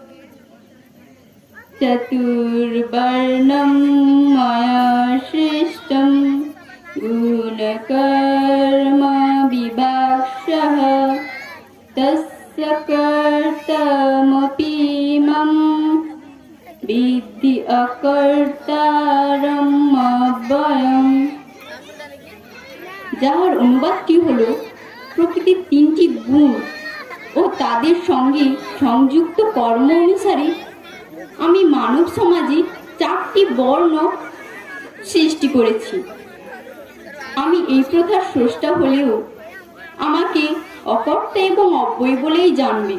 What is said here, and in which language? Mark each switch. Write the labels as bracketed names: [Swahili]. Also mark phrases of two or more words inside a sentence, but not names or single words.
[Sanskrit] चतुर्वर्णं मया सृष्टं गुणकर्म विभागशः तस्य कर्तमपि मम विद्धि अकर्तारम् अव्ययम्। [Bangla] যার অনুবাদটি হলো প্রকৃতির তিনটি গুণ ও তাদের সঙ্গে সংযুক্ত কর্ম অনুসারে আমি মানব সমাজে চারটি বর্ণ সৃষ্টি করেছি। আমি এই প্রথার স্রষ্টা হলেও আমাকে অকর্তা এবং অব্যয় বলেই জানবে।